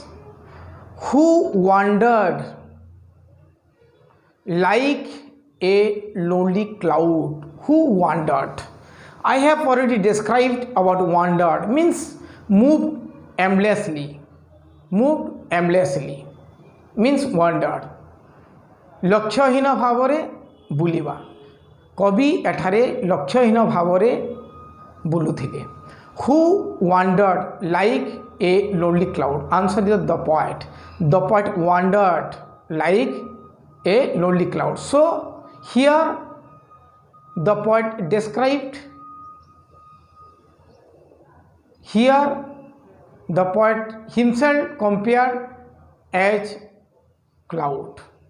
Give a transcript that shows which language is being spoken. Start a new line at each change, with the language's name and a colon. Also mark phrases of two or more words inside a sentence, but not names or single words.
English: Who wandered like a lonely cloud? Who wandered? I have already described about wandered, means moved aimlessly. Moved aimlessly means wandered.
Odia: ଲକ୍ଷ୍ୟହୀନ ଭାବରେ ବୁଲିବା, କବି ଏଠାରେ ଲକ୍ଷ୍ୟହୀନ ଭାବରେ ବୁଲୁଥିଲେ.
English: Who wandered like a lonely cloud? Answer is the poet. The poet wandered like a lonely cloud. So here the poet described, here the poet himself compared as cloud.